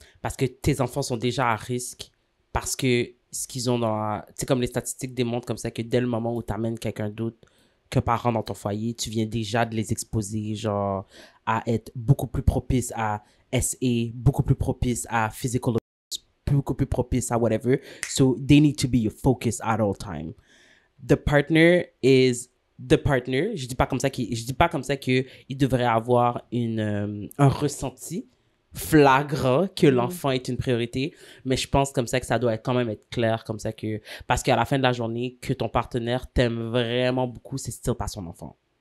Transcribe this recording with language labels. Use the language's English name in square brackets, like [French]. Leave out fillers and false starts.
[French] Parce que tes enfants sont déjà à risque parce que ce qu'ils ont dans... Tu sais, comme les statistiques démontrent comme ça que dès le moment où tu amènes quelqu'un d'autre qu'un parent dans ton foyer, tu viens déjà de les exposer, genre, à être beaucoup plus propice à SA, beaucoup plus propice à [English] physical abuse, [French] beaucoup plus propice à whatever. [English] So, they need to be your focus at all time. The partner is the partner. [French] Je dis pas comme ça qu'il devrait avoir un ressenti flagrant que l'enfant est une priorité, mais je pense comme ça que ça doit quand même être clair, comme ça que, parce qu'à la fin de la journée, que ton partenaire t'aime vraiment beaucoup, c'est still pas son enfant.